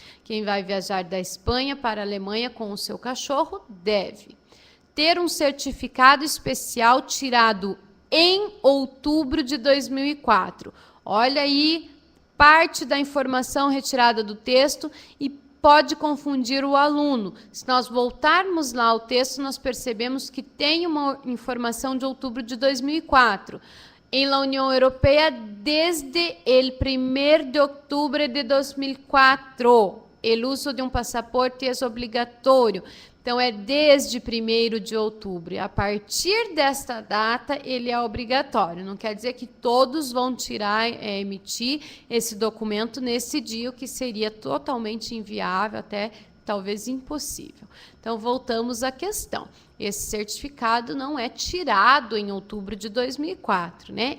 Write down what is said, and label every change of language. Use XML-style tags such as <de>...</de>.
<pt>Quem vai viajar da Espanha para a Alemanha com o seu cachorro deve ter um certificado especial tirado em outubro de 2004. Olha aí, parte da informação retirada do texto e pode confundir o aluno. Se nós voltarmos lá ao texto, nós percebemos que tem uma informação de outubro de 2004.</pt> <es>En la Unión Europea desde el 1 de octubre de 2004. El uso de un pasaporte es obligatorio.</es> <pt>Então, é desde 1º de outubro. E a partir desta data, ele é obrigatório. Não quer dizer que todos vão emitir esse documento nesse dia, o que seria totalmente inviável, até talvez impossível. Então, voltamos à questão. Esse certificado não é tirado em outubro de 2004, né?</pt>